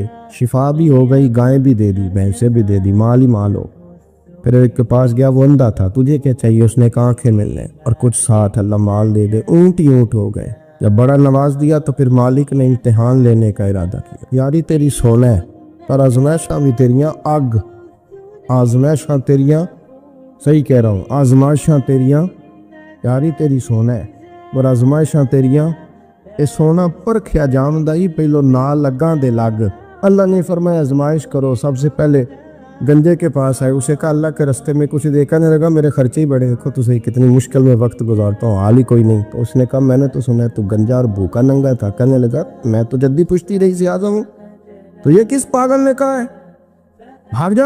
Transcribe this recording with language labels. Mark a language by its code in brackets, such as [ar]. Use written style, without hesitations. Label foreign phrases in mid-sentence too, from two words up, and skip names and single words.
[ur] شفا بھی ہو گئی، گائیں بھی دے دی، بھینسیں بھی دے دی، مال ہی مال ہو۔ پھر ایک کے پاس گیا، وہ اندھا تھا، تجھے کیا چاہیے؟ اس نے کہا آنکھیں ملنے اور کچھ ساتھ، اللہ مال دے دے۔ اونٹ ہی اونٹ ہو گئے۔ جب بڑا نواز دیا تو پھر مالک نے امتحان لینے کا ارادہ کیا، [pa] یاری تیری سونا ہے پر آزمائشاں بھی تیریاں اگ، آزمائشاں تیریاں، [ur] صحیح کہہ رہا ہوں، [pa] آزمائشاں تیریاں، یاری تیری سونا ہے پر آزمائشاں تیریاں، اے سونا پرکھیا جاندا ہی پہلو نال لگاں دے لگ۔ [ur] اللہ نے فرمایا آزمائش کرو۔ سب سے پہلے گنجے کے پاس آئے، اسے کہا اللہ کے رستے میں کچھ دیکھنے لگا، میرے خرچے ہی بڑے، دیکھو تو صحیح کتنی مشکل میں وقت گزارتا ہوں، حال ہی کوئی نہیں۔ تو اس نے کہا میں نے تو سنا ہے تو گنجا اور بھوکا ننگا تھا۔ کہنے لگا میں تو جدی پشتی رہی سے آزم ہوں، تو یہ کس پاگل نے کہا ہے بھاگ جا؟